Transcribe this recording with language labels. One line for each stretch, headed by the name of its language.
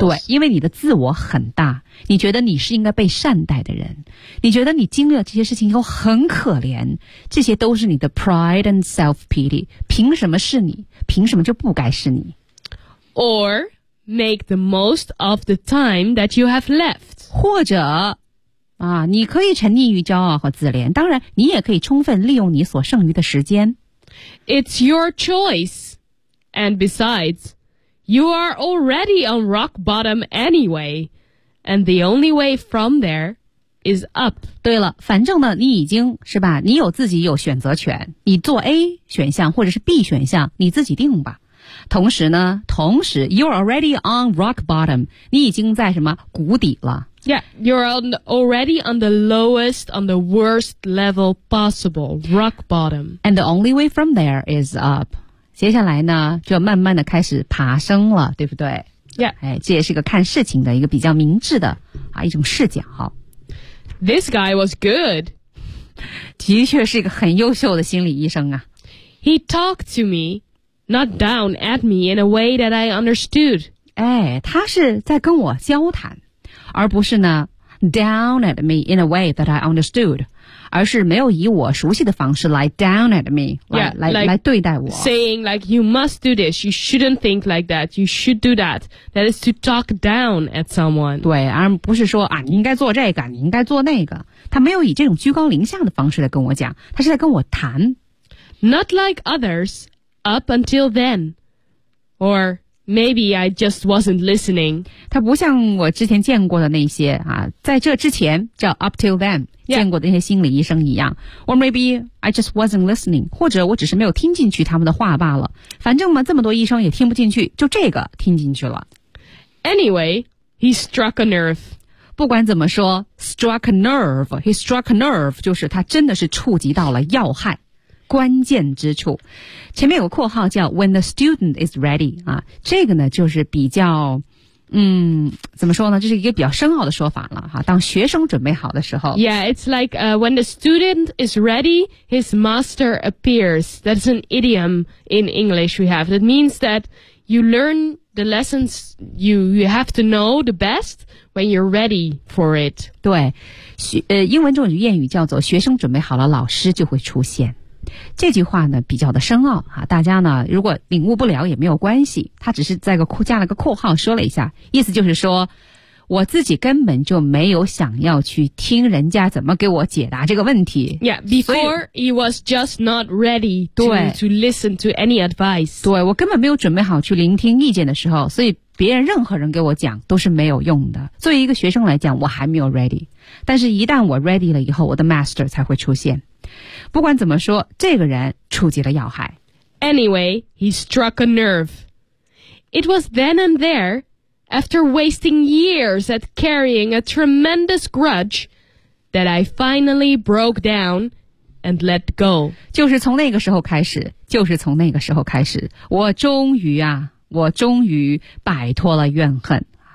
Chinese: 对，因为你的自我很大，你觉得你是应该被善待的人，你觉得你经历了这些事情以后很可怜，这些都是你的
English: pride and self-pity,
Chinese: 凭什么是你，凭什么就不该是你。
English: Or make the most of the time that you have left.
Chinese: 或者啊，你可以沉溺于骄傲和自怜，当然你也可以充分利用你所剩余的时间。
English: It's your choice. And besides, you are already on rock bottom anyway. And the only way from there is up.
Chinese: 对了，反正呢，你已经是吧，你有自己有选择权，你做 A 选项或者是 B 选项，你自己定吧。同时呢，同时
English: you're already on rock bottom,
Chinese: 你已经在什么谷底了。
English: Yeah, you're already on the lowest, on the worst level possible, rock bottom. And the only way from there is up.
Chinese: 接下来呢，就慢慢的开始爬升了，对不对？
English: Yeah.
Chinese: 哎，这也是一个看事情的一个比较明智的啊一种视角。
English: This guy was good.
Chinese: 的确是一个很优秀的心理医生啊。
English: He talked to me, not down at me in a way that I understood.
Chinese: 哎，他是在跟我交谈。而不是呢
English: down at me in a way that I understood,
Chinese: 而是没有以我熟悉的方式来
English: down at me,
Chinese: 来对待我。
English: Saying like, you must do this, you shouldn't think like that, you should do that. That is to talk down at someone.
Chinese: 对，而不是说啊，你应该做这个，你应该做那个。他没有以这种居高临下的方式来跟我讲，他是在跟我谈。
English: Not like others, up until then. Or... Maybe I just wasn't listening.
Chinese: 他不像我之前见过的那些啊，在这之前叫
English: up till then、 yeah.
Chinese: 见过的那些心理医生一样。
English: Or maybe I just wasn't listening.
Chinese: 或者我只是没有听进去他们的话罢了。反正嘛，这么多医生也听不进去，就这个听进去了。
English: Anyway, he struck a nerve.
Chinese: 不管怎么说 ,
English: struck a nerve. He struck a nerve
Chinese: 就是他真的是触及到了要害。关键之处，前面有个括号叫
English: "When the student is ready"
Chinese: 啊，这个呢就是比较，怎么说呢？这是一个比较深奥的说法了哈、啊。当学生准备好的时候
English: ，Yeah, it's like when the student is ready, his master appears. That's an idiom in English we have. That means that you learn the lessons you have to know the best when you're ready for it.
Chinese: 对，英文中有谚语叫做"学生准备好了，老师就会出现"。这句话呢比较的深奥啊，大家呢如果领悟不了也没有关系，他只是在个加了个括号说了一下，意思就是说我自己根本就没有想要去听人家怎么给我解答这个问题。
English: Yeah, before he was just not ready to listen to any advice.
Chinese: 对，我根本没有准备好去聆听意见的时候，所以别人任何人给我讲都是没有用的。作为一个学生来讲，我还没有 ready， 但是一旦我 ready 了以后，我的 master 才会出现。不管怎么说，这个人触及了要害。
English: Anyway, he struck a nerve. It was then and there, after wasting years at carrying a tremendous grudge, that I finally broke down and let go.
Chinese: 就是从那个时候开始，就是从那个时候开始，我终于啊，我终于摆脱了怨恨。